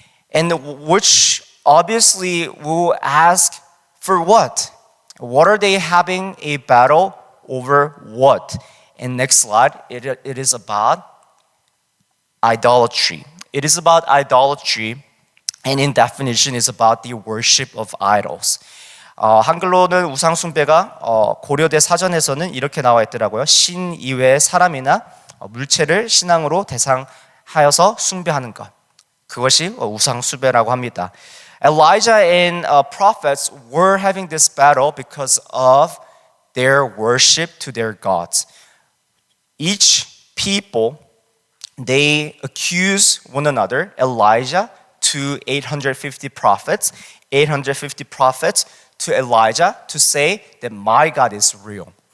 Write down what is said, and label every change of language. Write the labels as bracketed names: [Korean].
[English] And which obviously will ask, for what? What are they having a battle over what? And next slide, it is about idolatry. It is about idolatry, and in definition is about the worship of idols. [Korean] 한글로는 우상 숭배가 고려대 사전에서는 이렇게 나와 있더라고요. 신 이외의 사람이나 물체를 신앙으로 대상하여서 숭배하는 것. 그것이 우상 숭배라고 합니다. [English] Elijah and prophets were having this battle because of their worship to their gods. Each people, they accuse one another, Elijah to 850 prophets, 850 prophets to Elijah to say that my God is real.